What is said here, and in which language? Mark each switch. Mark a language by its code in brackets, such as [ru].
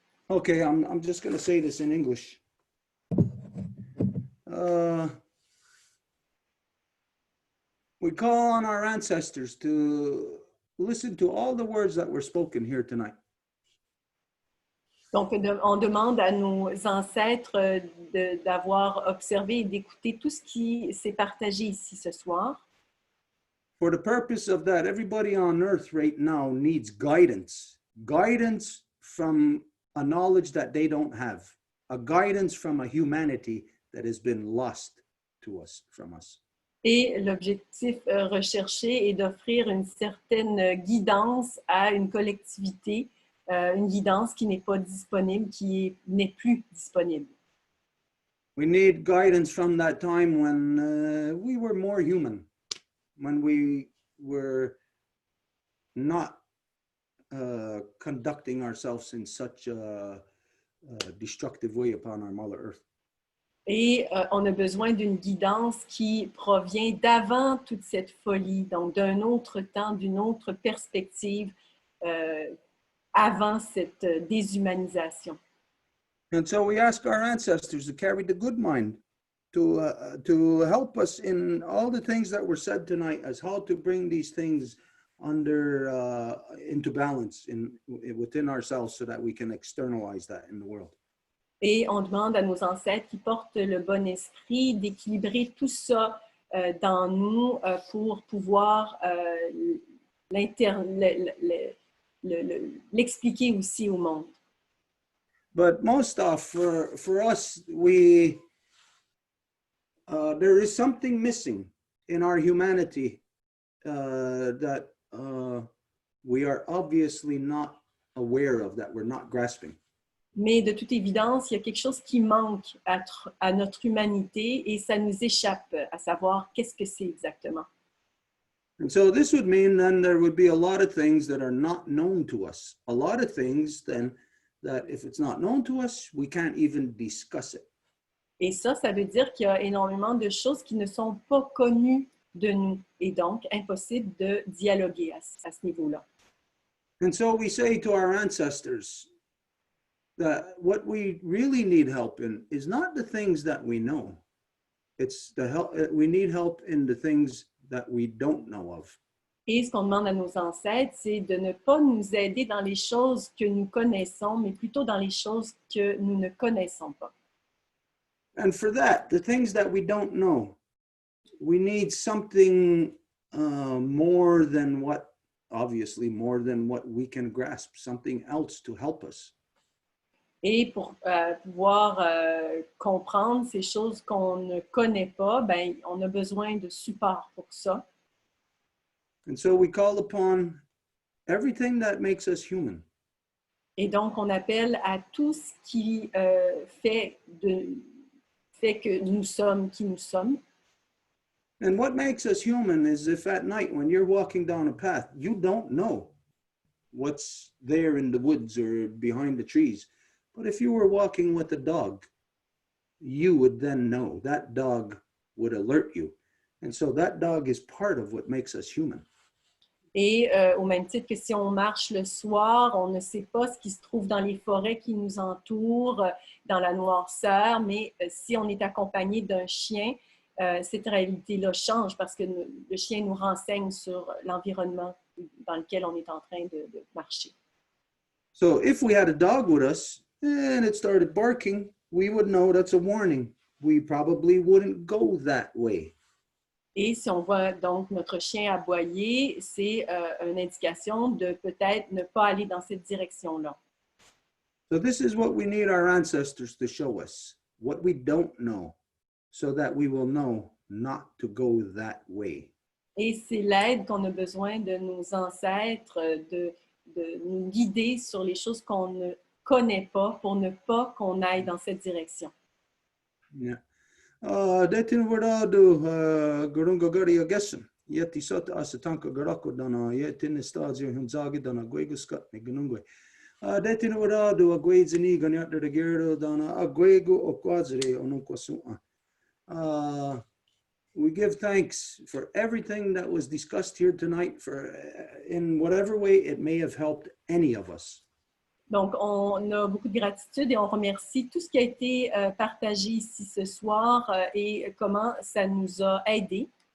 [en] Okay, I'm just going to say this in English. We call on our ancestors to listen to all the words that were spoken here tonight. [fr] Donc, on demande à nos ancêtres d'avoir observé et d'écouter tout ce qui s'est partagé ici ce soir. [en] For the purpose of that, everybody on earth right now needs guidance. Guidance from a knowledge that they don't have. A guidance from a humanity that has been lost to us, from us. [fr] Et l'objectif recherché est d'offrir une certaine guidance à une collectivité, une guidance qui n'est pas disponible, qui n'est plus disponible. [en] We need guidance from that time when we were more human, when we were not conducting ourselves in such a destructive way upon our Mother Earth. [fr] Et on a besoin d'une guidance qui provient d'avant toute cette folie, donc d'un autre temps, d'une autre perspective, avant cette déshumanisation. [en] And so we ask our ancestors to carry the good mind, to help us in all the things that were said tonight, as how to bring these things into balance within ourselves, so that we can externalize that in the world. [fr] Et on demande à nos ancêtres qui portent le bon esprit d'équilibrer tout ça dans nous pour pouvoir l'expliquer aussi au monde. [en] But most of for us, there is something missing in our humanity that we are obviously not aware of, that we're not grasping. [fr] Mais de toute évidence, il y a quelque chose qui manque à notre humanité et ça nous échappe à savoir qu'est-ce que c'est exactement. [en] And so this would mean then there would be a lot of things that are not known to us. A lot of things then that if it's not known to us, we can't even discuss it. [fr] Et ça veut dire qu'il y a énormément de choses qui ne sont pas connues de nous et donc impossible de dialoguer à ce niveau-là. [en] And so we say to our ancestors that what we really need help in is not the things that we know. It's the help, we need help in the things that we don't know of. [fr] Et ce qu'on demande à nos ancêtres, c'est de ne pas nous aider dans les choses que nous connaissons, mais plutôt dans les choses que nous ne connaissons pas. [en] And for that, the things that we don't know, we need something more than what we can grasp, something else to help us. [fr] Et pour pouvoir comprendre ces choses qu'on ne connaît pas, ben, on a besoin de support pour ça. [en] And so we call upon everything that makes us human. [fr] Et donc, on appelle à tout ce qui fait que nous sommes qui nous sommes. [en] And what makes us human is if at night when you're walking down a path, you don't know what's there in the woods or behind the trees. But if you were walking with a dog, you would then know. That dog would alert you. And so that dog is part of what makes us human. [fr] Et au même titre que si on marche le soir, on ne sait pas ce qui se trouve dans les forêts qui nous entourent, dans la noirceur, mais si on est accompagné d'un chien, cette réalité-là change parce que le chien nous renseigne sur l'environnement dans lequel on est en train de marcher. [en] So if we had a dog with us and it started barking, we would know that's a warning. We probably wouldn't go that way. [fr] Et si on voit donc notre chien aboyer, c'est une indication de peut-être ne pas aller dans cette direction-là. [en] So this is what we need our ancestors to show us, what we don't know, so that we will know not to go that way. [fr] Et c'est l'aide qu'on a besoin de nos ancêtres, de nous guider sur les choses qu'on ne connaît pas pour ne pas qu'on aille dans cette direction. Yeah. Detin warado gurunga gari agesam. Yeti sota asatanka garako dana yetin stadio hunzagi dana gueguskat ni gunungwe. Detin warado aguezini ganyata de gero dana aguego okwazere onukwasua. [en] We give thanks for everything that was discussed here tonight, for in whatever way it may have helped any of us. [fr] Donc, on a beaucoup de gratitude et on remercie tout ce qui a été partagé ici ce soir et comment ça nous a aidés.